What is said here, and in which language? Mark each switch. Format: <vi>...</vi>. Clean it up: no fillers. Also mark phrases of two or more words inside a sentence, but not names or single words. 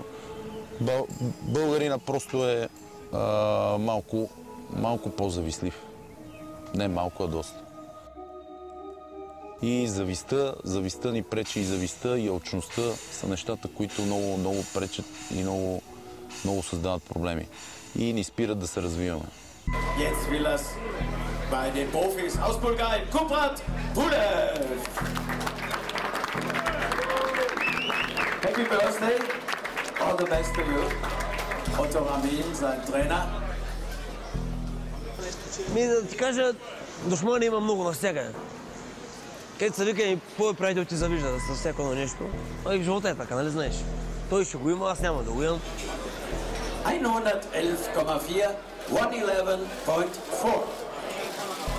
<bg>Българина просто е малко по-завистлив. Не малко, а доста. И завистта ни пречи, и завистта, и алчността са нещата, които много пречат и много създават проблеми. И ни спират да се развиваме.</bg> <de>Jetzt will es bei den Profis aus Bulgarien, Kubrat Pulev.</de> <en>Happy birthday, all the best to you.</en> <de>Otto Ramin, sein Trainer.</de> <bg>Да ти кажа, душмани има много навсякъде. Където се вика и твой приятел ти завижда за всяко нещо. А и в живота е така, нали знаеш? Той ще го има, аз няма да го имам. 111,4, 111.4.</bg>